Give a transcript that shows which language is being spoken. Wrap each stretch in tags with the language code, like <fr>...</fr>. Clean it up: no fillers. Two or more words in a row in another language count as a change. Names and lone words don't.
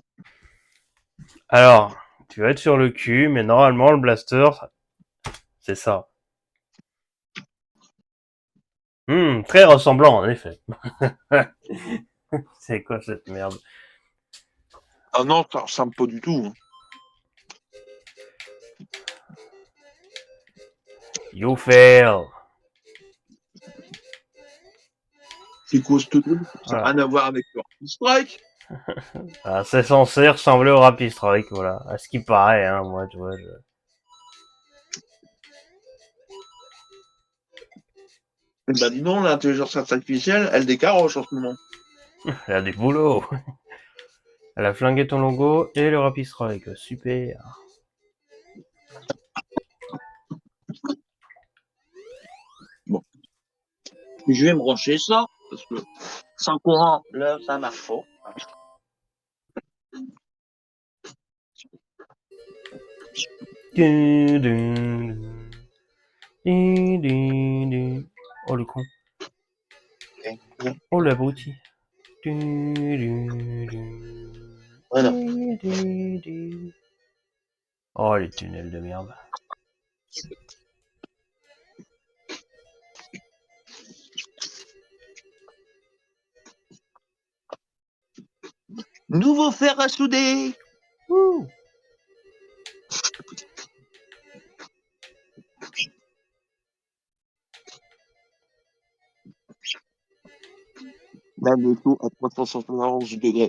<fr>Alors, tu vas être sur le cul, mais normalement, le blaster, c'est ça. Très ressemblant, en effet. C'est quoi cette merde? Ah non, ça ressemble pas du tout, hein.</fr> <en>You fail.</en> <fr>C'est quoi ce truc? Ça n'a Voilà. rien à voir avec le Strike. Ah, c'est censé ressembler au Rapid Strike, voilà. À ce qui paraît, hein, moi, tu vois. Bah dis donc, l'intelligence artificielle, elle décaroche en ce moment. Elle a du boulot. Elle a flingué ton logo et le Rapid Strike. Super. Bon, je vais me brancher ça, parce que sans courant, là, ça marche pas. Dun, dun, dun, dun, dun. Oh le con. Oh l'abruti. Dun, dun, dun. Voilà. Dun, dun, dun. Oh les tunnels de merde. Nouveau fer à souder. Ouh. Là, le taux à 371 degrés.</fr>